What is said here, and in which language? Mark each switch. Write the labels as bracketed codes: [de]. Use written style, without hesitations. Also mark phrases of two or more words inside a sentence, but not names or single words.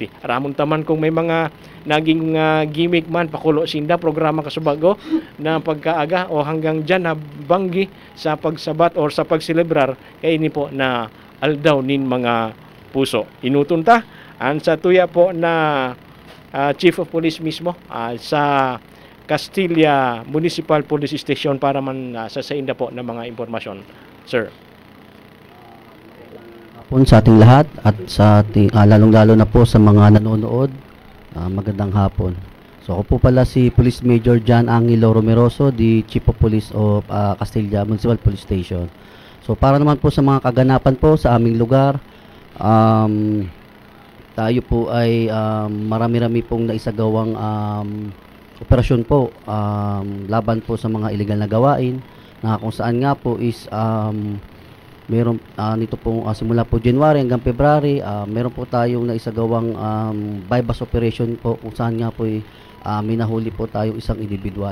[bik] Ramon taman kung may mga naging gimmick man pakulo sinda programa kasubago na pagkaaga o hanggang dyan na banggi sa pagsabat or sa pagselebrar kay ini po na aldaw nin mga puso. Inutun ta ang sa tuya po na Chief of Police mismo sa Castilla Municipal Police Station para man sa inda po ng mga impormasyon. Sir. [tl] Sa ating lahat at sa ating lalong-lalo na po sa mga nanonood, magandang hapon. So ako po pala si Police Major John Angelo Romeroso, [en] the Chief of Police of Castilla Municipal Police Station. [tl] So para naman po sa mga kaganapan po sa aming lugar, tayo po ay marami-rami pong naisagawang operasyon po laban po sa mga illegal na gawain na kung saan nga po is meron nito pong simula po January hanggang February, meron po tayong naisagawang [en] bypass operation [tl] po kung saan nga po may nahuli po tayong isang individual.